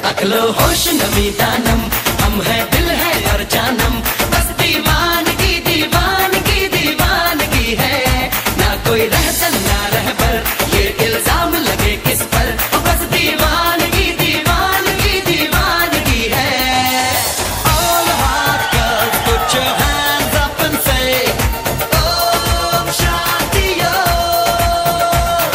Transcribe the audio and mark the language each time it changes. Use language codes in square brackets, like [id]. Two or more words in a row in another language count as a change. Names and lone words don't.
[fa] عقل و هوش نمی‌دانم, [hi] हम है दिल है और जानम, बस दीवानगी दीवानगी दीवानगी है, ना कोई रहसन ना रहबर, ये इल्जाम लगे किस पर, बस दीवानगी दीवानगी दीवानगी है। [en] All hot girls put your hands up and say Om Shanti Om.